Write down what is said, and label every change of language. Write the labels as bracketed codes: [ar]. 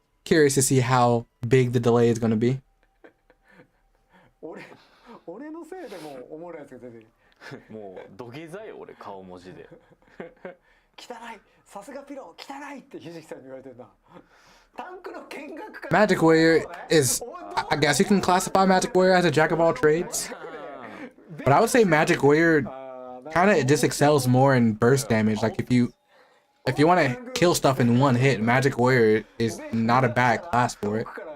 [en] Curious to see how big the delay is gonna be. [ja] う。俺のせいでもうおもろいやつが出てる。もう土下座よ俺顔文字で汚い、さすがピロ汚いってひじきさんに言われてるな。タンクの見学会。 [en] Magic Warrior is, I guess you can classify Magic Warrior as a jack of all trades, but I would say Magic Warrior kind of just excels more in burst damage. Like if you want to kill stuff in one hit, Magic Warrior is not a bad class for it.